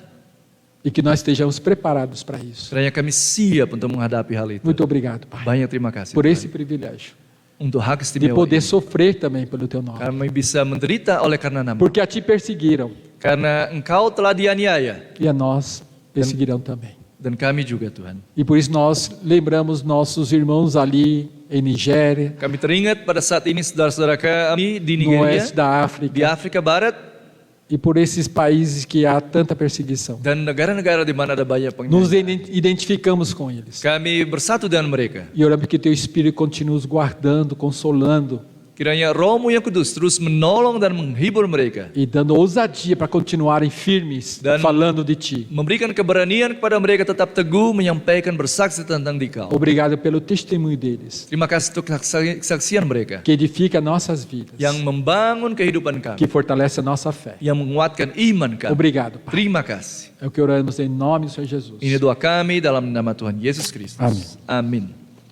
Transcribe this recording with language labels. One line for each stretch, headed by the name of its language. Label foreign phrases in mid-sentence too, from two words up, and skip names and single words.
Portuguese: E que nós estejamos preparados para isso.
Indonesian: Kiranya kami siap untuk menghadapi hal itu.
Portuguese: Muito obrigado, Pai,
Indonesian: Banyak terima kasih
Portuguese: por
Indonesian: Tuhan,
Portuguese: esse privilégio
Indonesian: untuk hak
Portuguese: de
Indonesian: istimewa
Portuguese: poder
Indonesian: ini.
Portuguese: sofrer também pelo teu nome.
Indonesian: Kami bisa menderita oleh karena nama.
Portuguese: Porque a ti perseguiram
Indonesian: Karena Engkau telah dianiaya.
Portuguese: e a nós perseguirão também.
Indonesian: Dan kami juga Tuhan.
Portuguese: E por isso nós lembramos nossos irmãos ali em Nigéria,
Indonesian: Kami teringat pada saat ini saudara-saudara kami di
Portuguese: no
Indonesian: Nigeria,
Portuguese: oeste da
Indonesian: di
Portuguese: África,
Indonesian: Afrika Barat,
Portuguese: e por esses países que há tanta perseguição.
Indonesian: dan negara-negara di mana ada banyak
Portuguese: Nos
Indonesian: penganiayaan.
Portuguese: identificamos com eles.
Indonesian: Kami bersatu dengan mereka.
Portuguese: E oramos que teu Espírito continue os guardando, consolando
Indonesian: Kiranya Roh-Mu yang kudus terus menolong dan menghibur mereka,
Portuguese: e dando ousadia para continuarem firmes
Indonesian: Dan-
Portuguese: falando de ti.
Indonesian: memberikan keberanian kepada mereka tetap teguh menyampaikan bersaksi tentang Dikau.
Portuguese: Obrigado pelo testemunho deles,
Indonesian: Terima kasih untuk kesaksian mereka
Portuguese: que edifica nossas vidas,
Indonesian: yang membangun kehidupan kami,
Portuguese: que fortalece a nossa fé.
Indonesian: yang menguatkan iman kami.
Portuguese: Obrigado, Pai.
Indonesian: Terima kasih.
Portuguese: É o que oramos em nome do Senhor Jesus.
Indonesian: Ini doa kami dalam nama Tuhan Yesus Kristus.
Portuguese: Amin.
Indonesian: Amin.